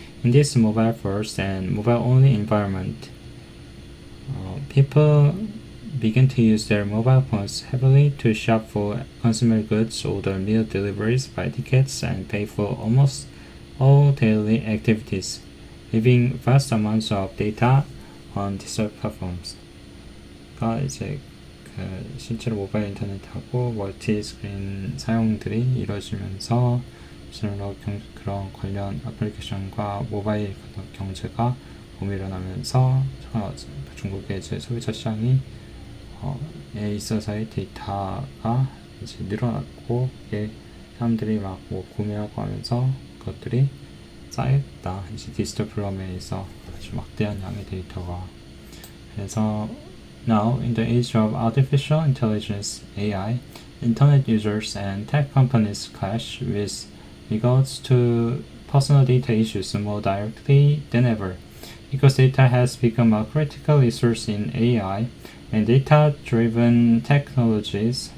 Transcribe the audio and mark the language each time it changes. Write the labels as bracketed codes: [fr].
[en] In this mobile-first and mobile-only environment, people began to use their mobile phones heavily to shop for consumer goods, order meal deliveries, buy tickets, and pay for almost all daily activities, leaving vast amounts of data on digital platforms. [ko] 이제 실제로 모바일 인터넷하고 멀티 스크린 사용들이 이루어지면서 그런 관련 애플리케이션과 모바일 경제가 붐이 일어나면서 중국의 이제 소비자 시장이 에 있어서의 데이터가 이제 늘어났고 사람들이 막 구매하고 하면서 그것들이 쌓였다. 이제 디지털 플랫폼에서 아주 막대한 양의 데이터가. 그래서 [en] now in the age of artificial intelligence (AI), internet users and tech companies clash with regards to personal data issues more directly than ever, because data has become a critical resource in AI and data-driven technologies.